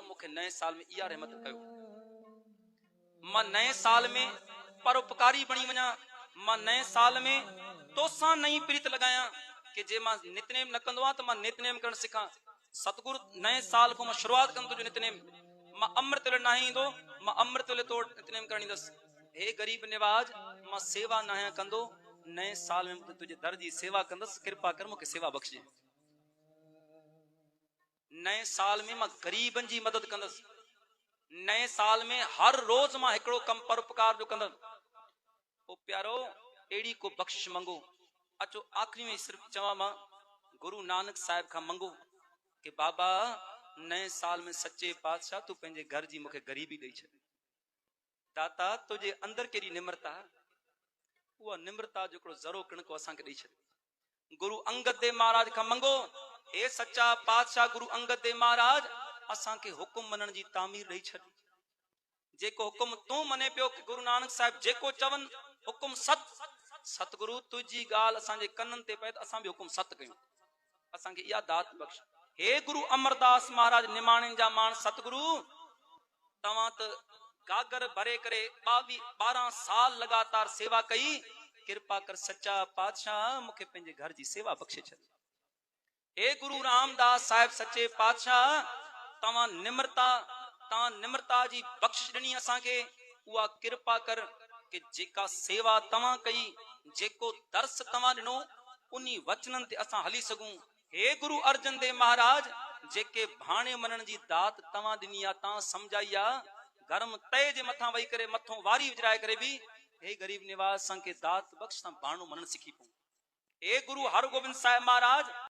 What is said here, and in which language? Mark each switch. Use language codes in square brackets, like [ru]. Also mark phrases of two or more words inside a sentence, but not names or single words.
[sd] मूंखे नए साल में इहा रहमत कयो, मां नए साल में परोपकारी बणी वञा, मां नए साल में तोसां नई प्रीत लगाया कि जे मां नितनेम न कंदो आहियां त मां नितनेम करणु सिखां। सतगुरु नए साल को मां शुरुआत कंदो तुंहिंजो नितनेम, मां अमृत वेले न ईंदो, मां अमृत वेले तो नितनेम करण ईंदुसि। हे गरीब निवाज, मां सेवा न आहियां कंदो, नए साल में तुंहिंजे दर जी सेवा कंदुसि, कृपा कर मूंखे सेवा बख़्शे। नए साल में मां गरीबनि जी मदद कंदुसि, नए साल में हर रोज मां हिकिड़ो कम परोपकार जो कंदुसि। ओ प्यारो, अहिड़ी को बख़्शिश मंगो। अचो आखिरी में सिर्फ चवां मां गुरु नानक साहिब खां मंगो कि बाबा नए साल में सच्चे पातशाह तू पंहिंजे घर जी मूंखे गरीबी ॾेई छॾ। दाता तुझे अंदर केड़ी निम्रता, उहा निम्रता जो हिकिड़ो ज़रो कणको असांखे ॾेई छॾ। गुरु अंगद देव महाराज खां मंगो, हे सच्चा पातशाह गुरु अंगद देव महाराज असांखे हुकुम मनण जी तामीर ॾेई छॾ। जेको हुकुम तूं मने पियो कि गुरु नानक साहिब जेको चवनि हुकुम सत, सतगुरु तुझी ॻाल्हि असांजे कननि ते पए त असां बि हुकुम सत कयूं, असांखे इहा दात बख़्श। हे गुरु अमरदास महाराज निमाणनि जा माण, सतगुरु तव्हां त गागर भरे करे 12 साल लगातार सेवा कई, कृपा कर सच्चा पातशाह मूंखे पंहिंजे घर जी सेवा बख़्शे छॾ। हे गुरु रामदास साहिब सच्चे पातशाह तव्हां निम्रता जी बख़्शिश ॾिनी असांखे, उहा कृपा कर कि जेका सेवा तव्हां कई, जेको दर्स तव्हां ॾिनो, उन्ही वचननि ते असां हली सघूं। हे गुरु अर्जन देव महाराज जेके भाणे मनण जी दात तव्हां ॾिनी आहे, तव्हां समझाई आहे, गरम तए जे मथां वेही करे मथों वारी विझराए करे बि हे गरीब निवाज असांखे दात बख़्श, भाणो मनण सिखी पऊं। हे गुरु हरगोबिंद साहिब महाराज